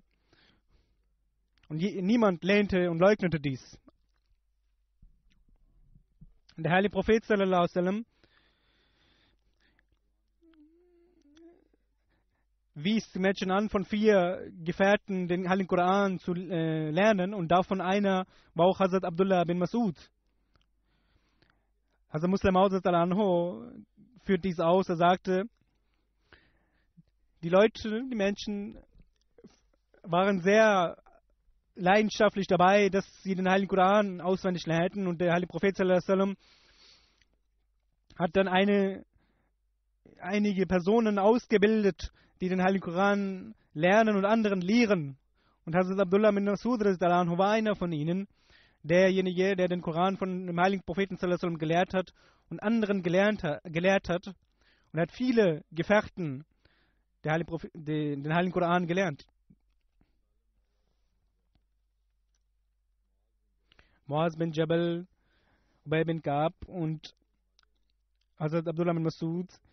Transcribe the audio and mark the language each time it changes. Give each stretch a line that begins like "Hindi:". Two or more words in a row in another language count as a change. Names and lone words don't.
German: Und niemand lehnte und leugnete dies. Und der heilige Prophet
Arabic: صلى الله عليه وسلم
German: wies die Menschen an, von 4 Gefährten den Heiligen Koran zu lernen, und davon einer war auch Hazrat Abdullah bin Mas'ud. Hazrat Muslim Maud anhu führt dies aus. Er sagte, die Menschen waren sehr leidenschaftlich dabei, dass sie den Heiligen Koran auswendig lernten, und der heilige Prophet
Arabic: صلى الله عليه وسلم
German: hat dann einige Personen ausgebildet, die den Heiligen Koran lernen und anderen lehren. Und Hazrat Abdullah bin Mas'ud war einer von ihnen, derjenige, der den Koran von dem heiligen Propheten
Arabic: صلى الله عليه وسلم
German: gelehrt hat und anderen gelehrt hat, und hat viele Gefährten den heiligen Koran gelernt. Muaz bin Jabal, Ubay bin Ka'b und Hazrat Abdullah bin Mas'ud.